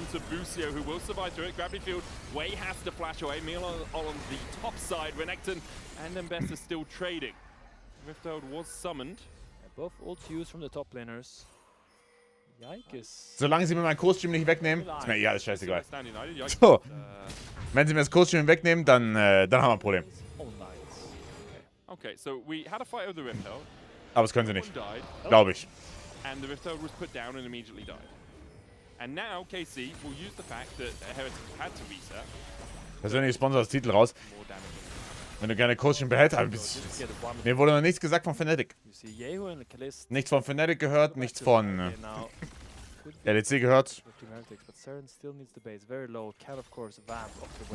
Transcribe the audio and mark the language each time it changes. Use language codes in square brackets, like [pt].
[en] Lucio, who will survive through it. Gravity field. Wei has to flash away. Meal on the top side. Renekton and Mbessa still trading. Rifthold was summoned. Both ults used from the top laners. Yikes. [de] Solange sie mir meinen Co-Stream nicht wegnehmen, ist mir alles scheißegal. So. Wenn sie mir das Co-Stream wegnehmen, dann haben wir ein Problem. [en] Okay, so we had a fight over the Rifthold. [de] Aber das können sie nicht. Glaube ich. [en] And the Rifthold was put down and immediately died. And now KC will use the fact that Heretics had to reset. [de] Persönliche Sponsor als Titel raus. Wenn du gerne Coaching behältst, mir wurde noch nichts gesagt von Fnatic. Nichts von Fnatic gehört, nichts von LEC gehört. [en] Heretics, but Saren still needs the base very low. Can of course vamp off the